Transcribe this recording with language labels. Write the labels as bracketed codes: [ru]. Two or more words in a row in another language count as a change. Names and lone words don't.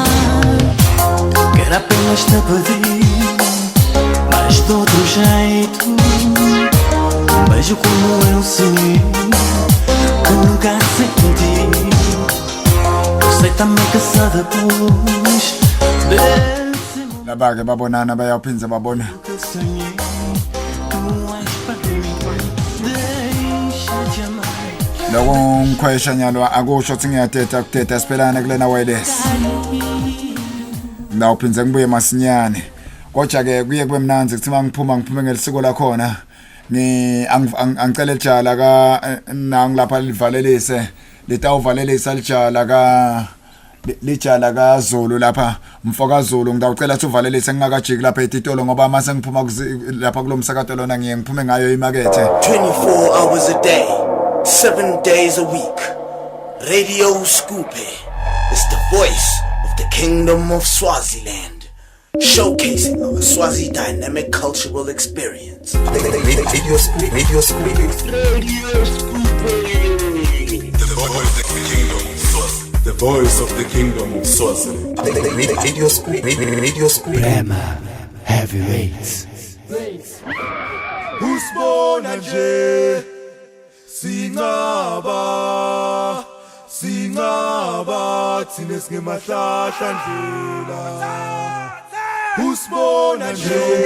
[pt] Quero apenas te pedir, mas de outro jeito. Beijo como eu sonhei, que nunca senti. Eu sei também que só depois desse [ss] laba-ke babonana bayawuphinza babona [pt] que sonhei, tu és para mim. Deixa de amar. [ss] loko ngikhwesha nyalo akusho ukuthi ngiyadeda kudeda siphelane kulena wireless ngawuphinze ngibuye masinyane kodwa-ke kuye kube mnanzi kuthi uma ngiphume ngelisiko lakhona angicele lijala nangilapha livalelise litawuvalelisa lijala kaZulu lapha mfokaZulu ngidawucela ukuthi uvalelise ngingakajiki lapha etitolo ngoba mase ngiphuma lapha kulomsakato lona ngiphume ngayo imakethe [en] 24 hours a day, 7 days a week. Radio Scoopy is the voice of the Kingdom of Swaziland, showcasing our Swazi dynamic cultural experience. Radio Scoopy. Radio Scoopy. The voice of the kingdom of Swaziland. Radio Scoopy. Radio Scoopy. Rema Heavyweights. [ss] Usibona nje singaba thina singemahlahla ndlela usibona nje